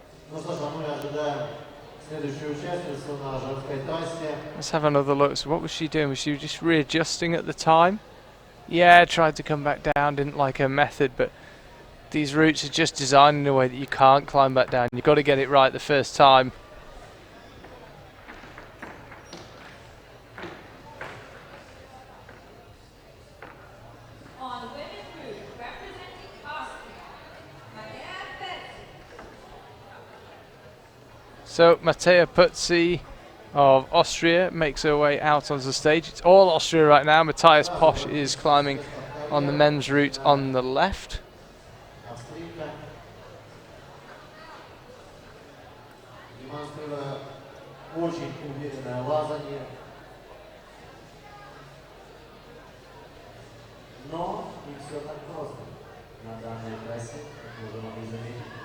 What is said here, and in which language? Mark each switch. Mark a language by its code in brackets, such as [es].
[ru] Ну что ж, а мы ожидаем следующую участницу на женской трассе. [en] Let's have another look. So what was she doing? Was she just readjusting at the time? Yeah, tried to come back down, didn't like her method, but these routes are just designed in a way that you can't climb back down. You've got to get it right the first time. On women's route, representing Austria, Matea Pezzi. So Matea Puzzi of Austria makes her way out onto the stage. It's all Austria right now. Matthias Posch is climbing on the men's route on the left. [ru] Австрийка. Демонстрируя очень уверенное лазание. Но не все так просто на данной трассе, как мы уже могли заметить.